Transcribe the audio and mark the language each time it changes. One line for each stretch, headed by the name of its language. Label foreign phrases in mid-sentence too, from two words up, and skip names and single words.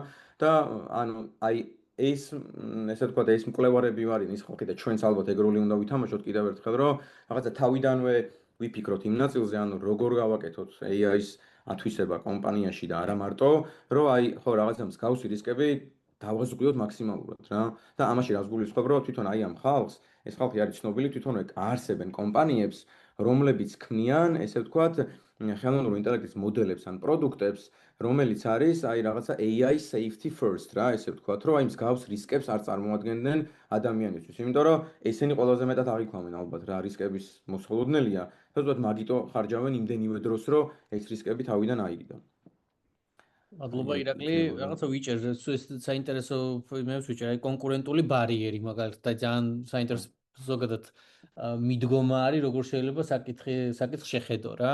Georgian: და აი ეს ესე ვთქვათ, ეს მკვლევარები ვარიან ის ხალხი და ჩვენც ალბათ ეგრული უნდა ვითამაშოთ კიდევ ერთხელ, რომ რაღაცა თავიდანვე ვიფიქროთ იმ ნაწილზე, როგორ გავაკეთოთ AI-ის ათვისება კომპანიაში და არა მარტო, რომ აი ხო რაღაცა მსგავსი რისკები დავაზღვიოთ მაქსიმალურად რა. და ამაში რას გულისხმობ, რომ თვითონ აი ამ ხალხს, ეს ხალხი არის ცნობილი, თვითონ აარსებენ კომპანიებს, რომლებიც ქმნიან, ესე ვთქვათ, ხელოვნური ინტელექტის მოდელებს ან პროდუქტებს, რომელიც არის აი რაღაცა
English: AI safety first
Georgian: რა, ესე ვთქვათ, რომ აი მსგავს რისკებს არ წარმოადგენდნენ ადამიანისთვის. იმიტომ რომ ესენი ყველაზე მეტად აღიქვამენ ალბათ რა რისკების მოსხელოდნელია, თორსა მაგიტო ხარჯავენ იმდენივე დროს, რომ ეს რისკები თავიდან აიგდო. მადლობა ირაკლი, რაღაცა ვიჭერ, ეს საინტერესო იმებს ვიჭერ, აი კონკურენტული ბარიერი მაგალითად და ძალიან საინტერესო ზოგადად მიდგომა არის, როგორ შეიძლება საკითხ შეხედო რა.